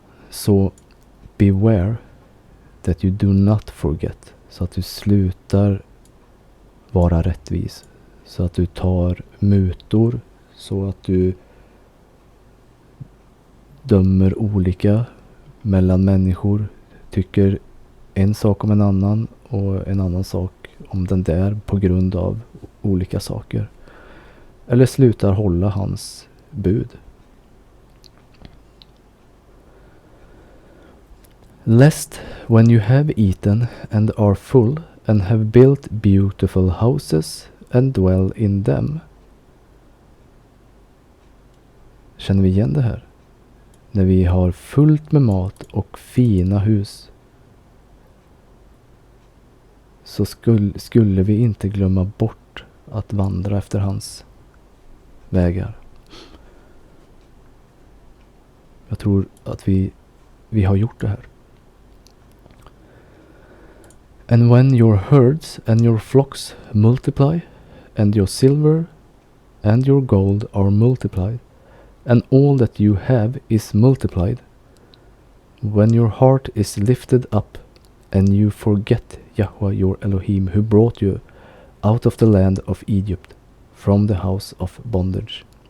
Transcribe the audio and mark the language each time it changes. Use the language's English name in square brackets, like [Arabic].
[Swedish] Så [English] beware that you do not forget, [Swedish] så att du slutar vara rättvis, så att du tar mutor, så att du dömer olika mellan människor, tycker en sak om en annan och en annan sak om den där på grund av olika saker, eller slutar hålla hans bud. [English] Lest when you have eaten and are full and have built beautiful houses and dwell in them. [Swedish] Känner vi igen det här? När vi har fullt med mat och fina hus, så skulle vi inte glömma bort att vandra efter hans vägar. Jag tror att vi har gjort det här. [English] And when your herds and your flocks multiply, and your silver and your gold are multiplied, and all that you have is multiplied, when your heart is lifted up, and you forget Yahweh your Elohim, who brought you out of the land of Egypt, from the house of bondage,